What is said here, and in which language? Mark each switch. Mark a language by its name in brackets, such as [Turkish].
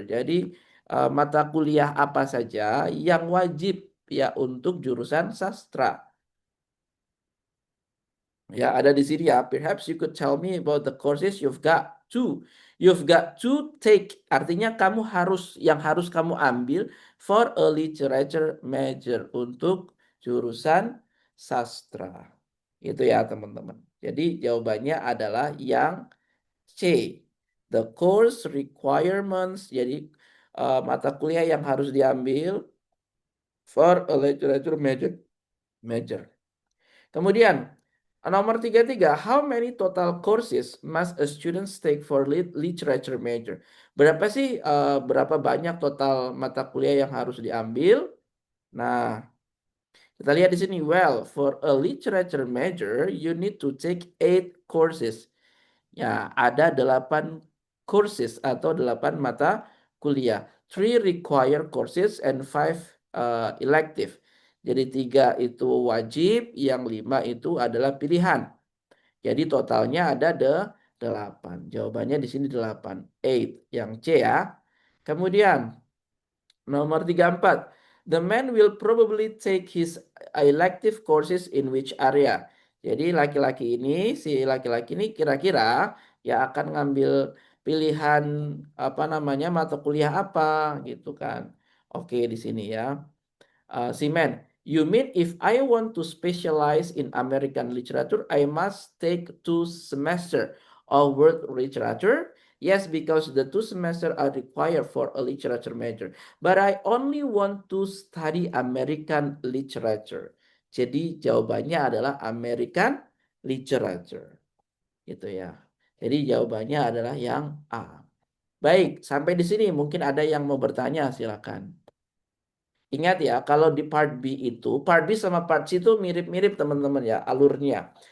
[Indonesian] Jadi mata kuliah apa saja yang wajib ya untuk jurusan sastra. Ya, ada di sini ya. [English] Perhaps you could tell me about the courses you've got to take. [Indonesian] Artinya kamu yang harus kamu ambil [English] for a literature major [Indonesian] untuk jurusan sastra. Itu ya, teman-teman. Jadi jawabannya adalah yang C. [English] The course requirements. [Indonesian] Jadi mata kuliah yang harus diambil [English] for a literature major. [Indonesian] Kemudian nomor 33, [English] how many total courses must a student take for literature major? [Indonesian] Berapa banyak total mata kuliah yang harus diambil? Nah, kita lihat di sini. [English] Well, for a literature major, you need to take 8 courses. [Indonesian] Ya, ada 8 courses atau 8 mata kuliah. [English] 3 required courses and 5 elective. [Indonesian] Jadi 3 itu wajib, yang 5 itu adalah pilihan. Jadi totalnya ada 8. Jawabannya di sini 8. 8 yang C ya. Kemudian nomor 34. [English] The man will probably take his elective courses in which area? [Indonesian] Jadi si laki-laki ini kira-kira ya akan ngambil pilihan mata kuliah apa gitu kan. Oke, di sini ya. [English] Simen, you mean if I want to specialize in American literature, I must take 2 semesters of world literature? Yes, because the 2 semesters are required for a literature major. But I only want to study American literature. [Indonesian] Jadi jawabannya adalah American literature. Gitu ya. Jadi jawabannya adalah yang A. Baik, sampai di sini mungkin ada yang mau bertanya, silakan. Ingat ya, kalau di part B itu, part B sama part C itu mirip-mirip teman-teman ya, alurnya.